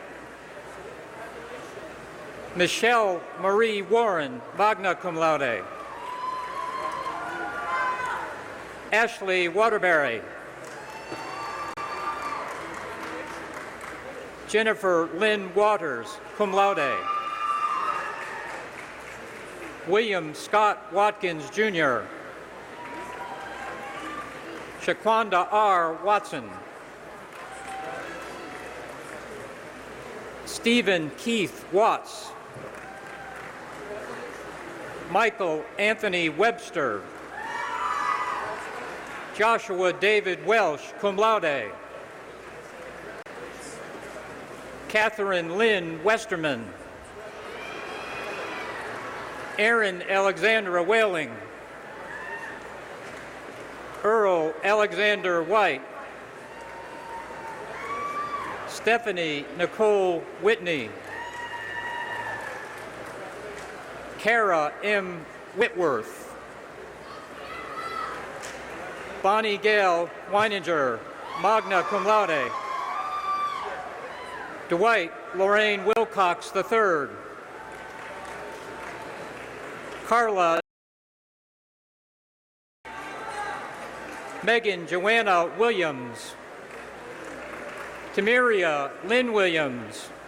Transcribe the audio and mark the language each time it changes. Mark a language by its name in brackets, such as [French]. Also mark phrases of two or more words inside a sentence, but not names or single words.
[English] Michelle Marie Warren, [Latin] magna cum laude. [English] Ashley Waterbury. Jennifer Lynn Waters, [Latin] cum laude. [English] William Scott Watkins, Jr. Shaquanda R. Watson. Stephen Keith Watts. Michael Anthony Webster. Joshua David Welsh, [Latin] cum laude. [English] Catherine Lynn Westerman. Erin Alexandra Whaling. Earl Alexander White. Stephanie Nicole Whitney. Kara M. Whitworth. Bonnie Gale Weininger, [Latin] magna cum laude. [English] Dwight Lorraine Wilcox III. Carla Megan Joanna Williams. Tamiria Lynn Williams.